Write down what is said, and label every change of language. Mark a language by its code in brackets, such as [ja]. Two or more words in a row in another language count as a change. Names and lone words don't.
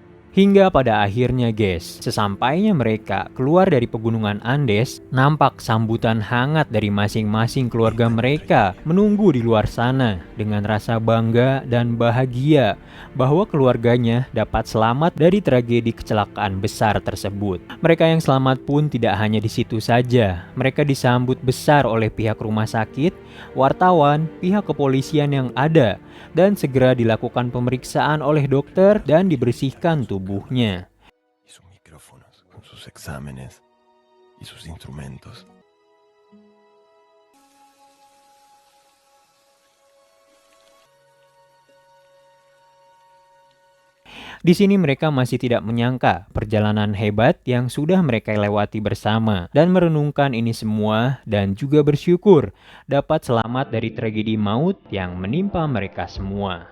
[id] Hingga pada akhirnya guys, sesampainya mereka keluar dari pegunungan Andes, nampak sambutan hangat dari masing-masing keluarga mereka menunggu di luar sana dengan rasa bangga dan bahagia bahwa keluarganya dapat selamat dari tragedi kecelakaan besar tersebut. Mereka yang selamat pun tidak hanya di situ saja, mereka disambut besar oleh pihak rumah sakit, wartawan, pihak kepolisian yang ada, dan segera dilakukan pemeriksaan oleh dokter dan dibersihkan tubuhnya. [es] Y sus micrófonos, con sus exámenes y sus instrumentos. [id] Di sini mereka masih tidak menyangka perjalanan hebat yang sudah mereka lewati bersama dan merenungkan ini semua dan juga bersyukur dapat selamat dari tragedi maut yang menimpa mereka semua.